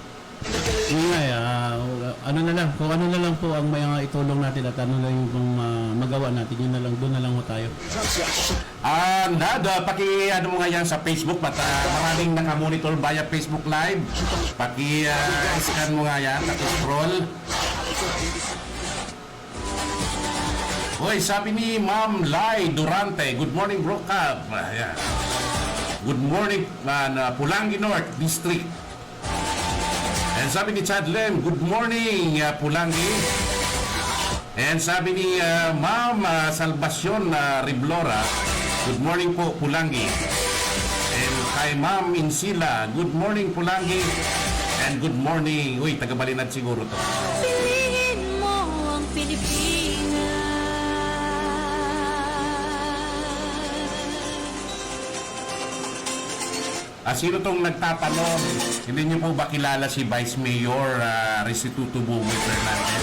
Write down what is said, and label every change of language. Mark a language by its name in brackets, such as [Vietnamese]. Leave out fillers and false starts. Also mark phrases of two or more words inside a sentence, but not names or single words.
[Filipino] Ano na lang, kung ano na lang po ang may itulong natin at ano lang yung magawa natin, yun na lang, doon na lang ho tayo. Ano mo nga yan sa Facebook, maraming nakamonitor via Facebook Live. Scan mo nga yan, scroll. Hoy, sabi ni Ma'am Lai Durante, [English] good morning bro [Filipino] Cab. [English] Good morning Pulangi North District. [Filipino] And sabi ni Chad Lem, [English] good morning [Filipino] Pulangi. And sabi ni Ma'am Salvacion Riblora, [English] good morning [Filipino] po Pulangi. And kay Ma'am Insila, [English] good morning [Filipino] Pulangi. [English] And good morning, [Filipino] uy, taga-Balinad siguro to. Piliin mo ang Pilipinas. Sino tong nagtatanong? Hindi niyo po ba kilala si Vice Mayor Restituto Bumi Fernandez?